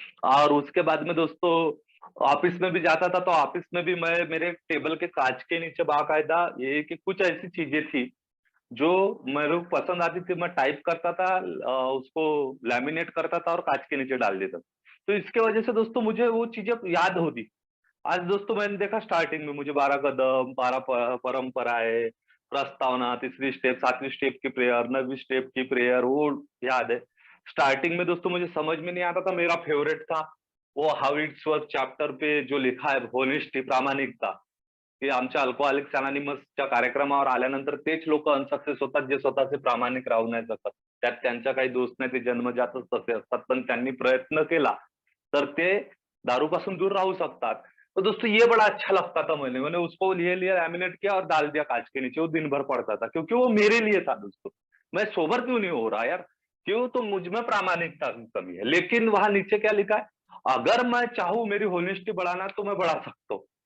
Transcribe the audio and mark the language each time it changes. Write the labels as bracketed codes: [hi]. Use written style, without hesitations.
[hi] और उसके बाद में दोस्तों ऑफिस में भी जाता था, तो ऑफिस में भी मैं, मेरे टेबल के कांच के नीचे बाकायदा ये कि कुछ ऐसी चीजें थी जो मेरे को पसंद आती थी, मैं टाइप करता था, उसको लैमिनेट करता था और कांच के नीचे डाल देता था। तो इसके वजह से दोस्तों मुझे वो चीजें याद होती। आज दोस्तों मैंने देखा स्टार्टिंग में मुझे 12 कदम, 12 परंपराएं, प्रस्तावना, तीसरी स्टेप, 7वीं स्टेप की प्रेयर, 9वीं स्टेप की प्रेयर, वो याद है। स्टार्टिंग में दोस्तों मुझे समझ में नहीं आता था, मेरा फेवरेट था वो हाउ इट्स वर्क चॅप्टर पे जो लिखा है, [mr] होनेस्टी, प्रामाणिकता, की आमच्या अल्कोहलिक्स अनोनिमसच्या कार्यक्रमावर आल्यानंतर तेच लोक अनसक्सेस होतात जे स्वतःचे प्रामाणिक राहू नाही शकत, त्यात त्यांचा काही दोष नाही, ते जन्मजातच तसे असतात, पण त्यांनी प्रयत्न केला तर ते दारूपासून दूर राहू सकतात। [hi] तो दोस्तों ये बड़ा अच्छा लगता था, मैंने उसको लिए लिया, लैमिनेट किया और डाल दिया कांच के नीचे, वो दिन भर पड़ता था, क्योंकि वो मेरे लिए था दोस्तों। मैं सोबर क्यों नहीं हो रहा यार, क्यों, तो मुझ में प्रामाणिकता की कमी है। लेकिन वहां नीचे क्या लिखा है, अगर मैं चाहूं मेरी होनेस्टी बढ़ाना तो मैं बढ़ा सकता हूँ।